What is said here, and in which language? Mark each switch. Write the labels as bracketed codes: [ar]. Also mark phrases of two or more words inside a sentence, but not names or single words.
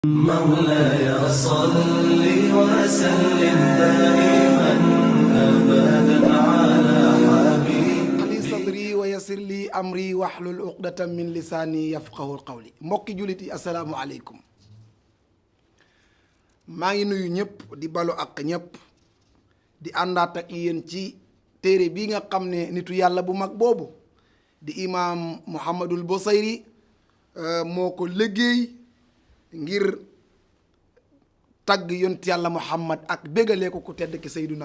[ar] مولاي صل وسلم دائما أبدا على حبيبي لي صدري ويسر لي أمري واحلل عقدة من لساني يفقهوا قولي [wo] mbokki jullit yi [ar] السلام عليكم [wo] maa ngi nuyu ñëpp di balu ak ñëpp di àndaat ak yéen ci téere bii nga xam ne nitu yàlla bu mag boobu di imaam Muhammadul Busayri moo ko liggéey ngir tagg yont yàlla Muhammad ak bégalee ko ku tedd ki Seyduna